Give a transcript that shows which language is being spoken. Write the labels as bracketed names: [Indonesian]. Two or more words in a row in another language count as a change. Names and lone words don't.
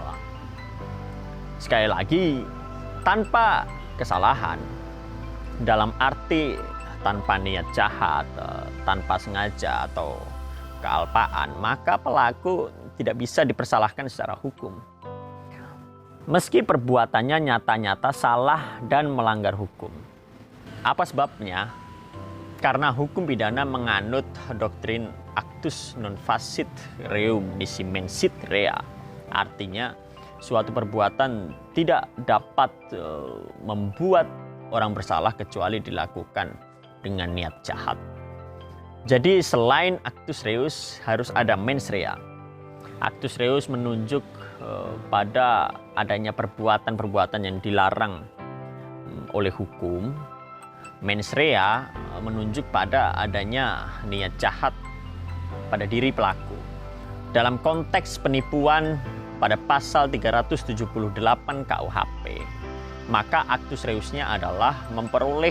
[Indonesian] Sekali lagi, tanpa kesalahan dalam arti tanpa niat jahat, tanpa sengaja atau kealpaan, maka pelaku tidak bisa dipersalahkan secara hukum. Meski perbuatannya nyata-nyata salah dan melanggar hukum. Apa sebabnya? Karena hukum pidana menganut doktrin [Latin] actus non facit reum nisi mensit rea. [Indonesian] Artinya, suatu perbuatan tidak dapat membuat orang bersalah kecuali dilakukan dengan niat jahat. Jadi selain [Latin] actus reus [Indonesian] harus ada [Latin] mens rea. Actus reus [Indonesian] menunjuk pada adanya perbuatan-perbuatan yang dilarang oleh hukum. [Latin] Mens rea [Indonesian] menunjuk pada adanya niat jahat pada diri pelaku. Dalam konteks penipuan pada pasal 378 KUHP, maka [Latin] actus reusnya [Indonesian] adalah memperoleh